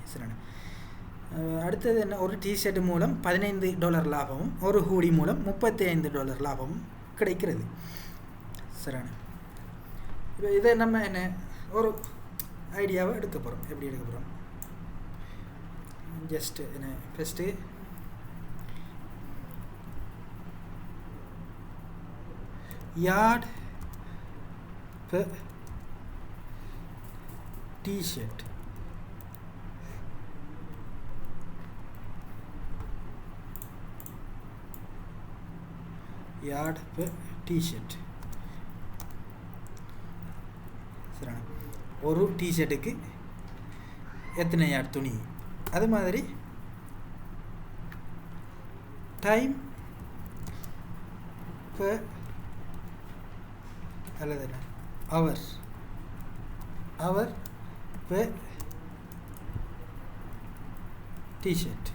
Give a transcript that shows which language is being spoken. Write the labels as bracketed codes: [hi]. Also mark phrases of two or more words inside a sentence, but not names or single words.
[ta] சரிண்ணா அடுத்தது என்ன, ஒரு டிஷர்ட் மூலம் $15 லாபமும் ஒரு ஹூடி மூலம் $35 லாபமும் கிடைக்கிறது. சரிண்ணா இப்போ இதை நம்ம என்ன ஒரு ஐடியாவை எடுக்க போகிறோம். எப்படி எடுக்க போகிறோம், ஜஸ்ட் என்ன ஃபஸ்ட்டு [en] yard per t-shirt. Yard per t-shirt. [ta] சரிண்ணா ஒரு டிஷர்ட்டுக்கு எத்தனை யார்ட் துணி, அது மாதிரி [en] time per [ta] அல்லது என்ன [en] hour per t-shirt.